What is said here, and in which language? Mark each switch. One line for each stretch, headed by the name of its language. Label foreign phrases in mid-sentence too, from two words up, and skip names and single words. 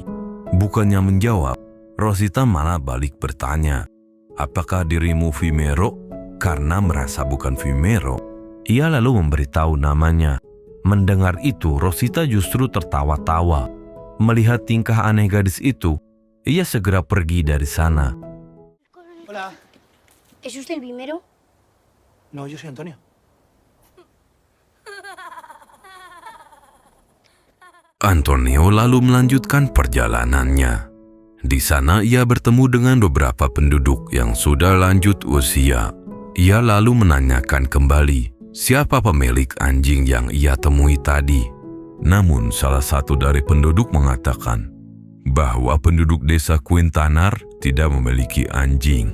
Indonesian: Bukannya menjawab, Rosita malah balik bertanya, "Apakah dirimu Vimero?" Karena merasa bukan Vimero, ia lalu memberitahu namanya. Mendengar itu, Rosita justru tertawa-tawa. Melihat tingkah aneh gadis itu, ia segera pergi dari sana.
Spanish: Hola. ¿Es usted el Vimero? No, yo soy Antonio.
Indonesian: Antonio lalu melanjutkan perjalanannya. Di sana ia bertemu dengan beberapa penduduk yang sudah lanjut usia. Ia lalu menanyakan kembali siapa pemilik anjing yang ia temui tadi. Namun salah satu dari penduduk mengatakan bahwa penduduk desa Quintanar tidak memiliki anjing.